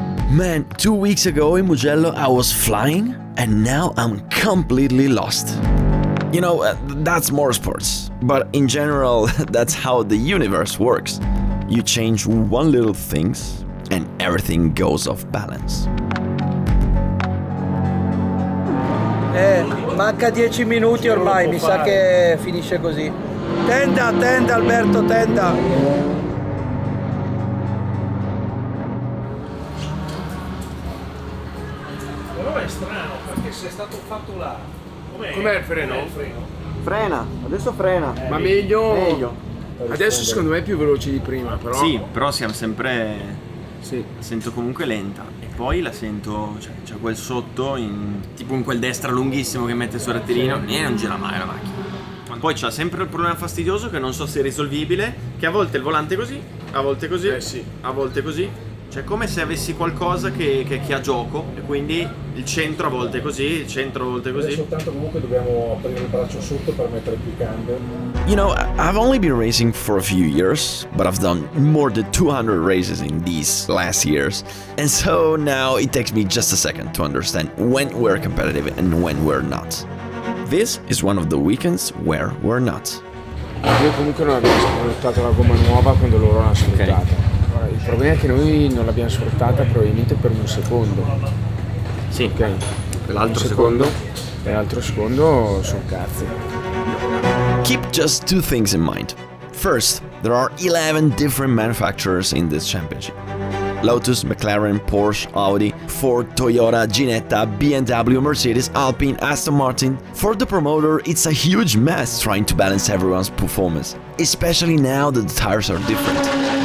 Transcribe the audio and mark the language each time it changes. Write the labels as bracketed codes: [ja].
[en] Man, 2 weeks ago in Mugello I was flying, and now I'm completely lost. You know, that's motorsports, but in general, that's how the universe works. You change one little things and everything goes off balance. [it] Manca 10 minuti ormai, mi sa che finisce così. Tenda Alberto, tenda. Però è strano, perché se è stato fatto là. Com'è il freno? Frena, adesso frena. Ma meglio. Meglio. Adesso secondo me è più veloce di prima, però. Sì, però siamo sempre Sì. La sento comunque lenta e poi la sento, cioè c'è quel sotto, tipo in quel destra lunghissimo che mette sul rettilineo e non gira mai la macchina. Poi c'ha sempre il problema fastidioso che non so se è risolvibile, che a volte il volante è così, a volte così, Sì. a volte così. Cioè come se avessi qualcosa che ha gioco e quindi il centro a volte è così, il centro a volte è così. Soltanto comunque dobbiamo aprire il braccio sotto per mettere più cambio. [en] You know, I've only been racing for a few years, but I've done more than 200 races in these last years. And so now it takes me just a second to understand when we're competitive and when we're not. This is one of the weekends where we're not. [it] Io comunque non abbiamo sfruttato la gomma nuova quando loro l'hanno sfruttata. Ora, il problema è che noi non l'abbiamo sfruttata probabilmente per un secondo. Sì, Ok? l'altro secondo. E l'altro secondo sono cazzi. [en] Keep just two things in mind. First, there are 11 different manufacturers in this championship. Lotus, McLaren, Porsche, Audi, Ford, Toyota, Ginetta, BMW, Mercedes, Alpine, Aston Martin. For the promoter, it's a huge mess trying to balance everyone's performance, especially now that the tires are different.